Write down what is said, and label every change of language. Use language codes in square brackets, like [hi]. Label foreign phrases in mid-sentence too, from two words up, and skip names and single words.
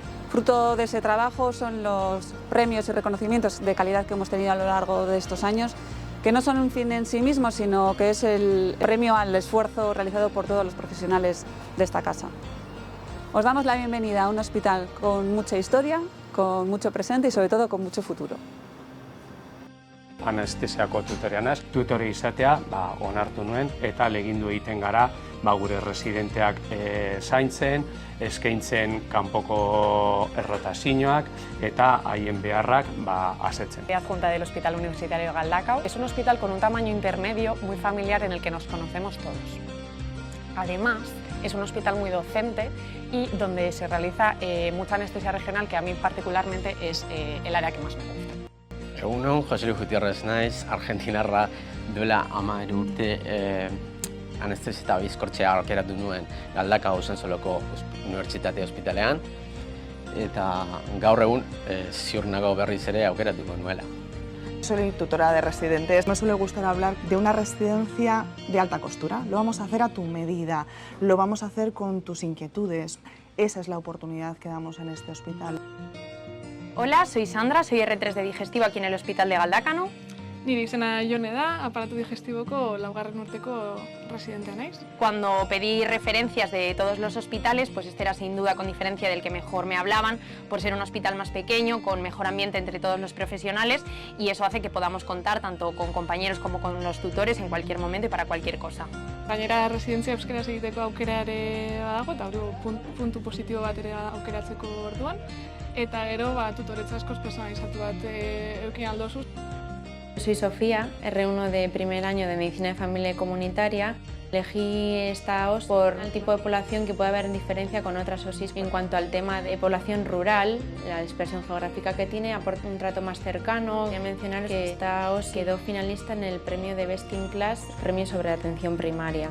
[es] Fruto de ese trabajo son los premios y reconocimientos de calidad que hemos tenido a lo largo de estos años, que no son un fin en sí mismo, sino que es el premio al esfuerzo realizado por todos los profesionales de esta casa. Os damos la bienvenida a un hospital con mucha historia, con mucho presente y sobre todo con mucho futuro. [eu] Anestesiako tutorea naiz, tutore izatea onartu nuen eta ahalegindu egiten gara gure residenteak zaintzen, eskaintzen kanpoko errotazioak eta haien beharrak asetzen. [es] Soy adjunta del Hospital Universitario Galdakao. Es un hospital con un tamaño intermedio muy familiar en el que nos conocemos todos. Además, es un hospital muy docente y donde se realiza mucha anestesia regional, que a mí particularmente es el área que más me gusta. [eu] Egunon, Jose Luis Gutiérrez naiz, argentinarra duela 10 urte anestesia eta bizkortzea aukeratu nuen Galdakao Usansoloko Unibertsitate Ospitalean eta gaur egun ziur nago berriz ere aukeratuko nuela. [es] Soy tutora de residentes. Me suele gustar hablar de una residencia de alta costura. Lo vamos a hacer a tu medida, lo vamos a hacer con tus inquietudes. Esa es la oportunidad que damos en este hospital. Hola, soy Sandra, soy R3 de digestivo aquí en el Hospital de Galdakano. [eu] Nire izena Jone da, aparatu digestiboko 4. urteko residentea naiz. [es] Cuando pedí referencias de todos los hospitales, pues este era sin duda con diferencia del que mejor me hablaban, por ser un hospital más pequeño, con mejor ambiente entre todos los profesionales, y eso hace que podamos contar tanto con compañeros como con los tutores en cualquier momento y para cualquier cosa. [eu] Gainera residentzia euskaraz egiteko aukera ere badago, eta hori puntu positibo bat ere aukeratzeko orduan, eta gero tutoretza askoz personalizatu bat eduki aldozu. [es] Soy Sofía, R1 de primer año de Medicina de Familia y Comunitaria. Elegí esta OSI por el tipo de población que puede haber en diferencia con otras OSIs. En cuanto al tema de población rural, la dispersión geográfica que tiene aporta un trato más cercano. Voy a mencionar que esta OSI quedó finalista en el premio de Best in Class, premio sobre atención primaria.